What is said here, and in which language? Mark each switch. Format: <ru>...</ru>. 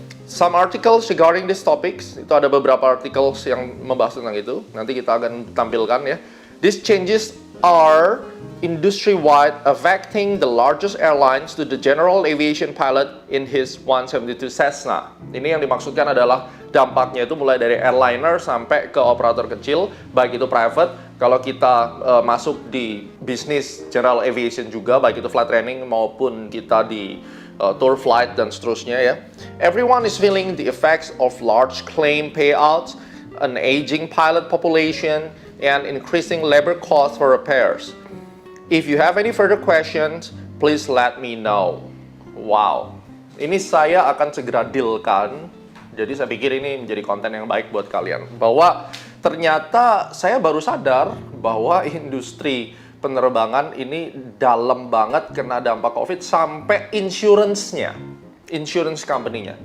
<en>Some articles regarding these topics,</en> <id>itu ada beberapa articles yang membahas tentang itu. Nanti kita akan tampilkan ya.</id> <en>These changes are industry-wide, affecting the largest airlines to the general aviation pilot in his 172 Cessna.</en> <id>Ini yang dimaksudkan adalah dampaknya itu mulai dari airliner sampai ke operator kecil, baik itu private. Kalau kita masuk di bisnis general aviation juga, baik itu flight training maupun kita di tour flight dan seterusnya ya.</id> <en>Everyone is feeling the effects of large claim payouts, an aging pilot population, and increasing labor costs for repairs. If you have any further questions, please let me know.</en> <id>Wow, ini saya akan segera dealkan. Jadi saya pikir ini menjadi konten yang baik buat kalian. Bahwa ternyata saya baru sadar bahwa industri penerbangan ini dalam banget kena dampak COVID sampai insurance-nya, insurance company-nya.</id>